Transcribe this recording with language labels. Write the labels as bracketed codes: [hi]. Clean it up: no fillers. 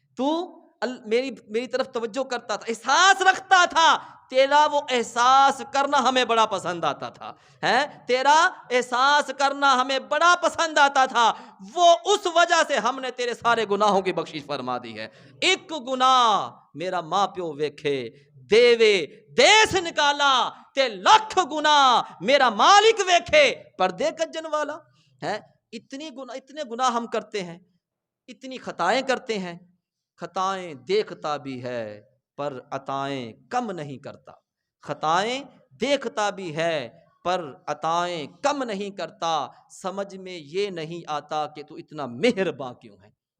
[ur] تو میری طرف توجہ کرتا تھا، احساس رکھتا تھا. تیرا وہ احساس کرنا ہمیں بڑا پسند آتا تھا، تیرا احساس کرنا ہمیں بڑا پسند آتا تھا. وہ اس وجہ سے ہم نے تیرے سارے گناہوں کی بخشش فرما دی ہے. [pa] ایک گناہ میرا ماں پیو ویکھے دیوے دیس نکالا تے لکھ گناہ میرا مالک ویکھے پردے کجن والا. [ur] اتنے گناہ ہم کرتے ہیں، اتنی خطائیں کرتے ہیں. خطائیں دیکھتا بھی ہے پر عطائیں کم نہیں کرتا، خطائیں دیکھتا بھی ہے پر عطائیں کم نہیں کرتا. سمجھ میں یہ نہیں آتا کہ تو اتنا مہرباں کیوں ہے.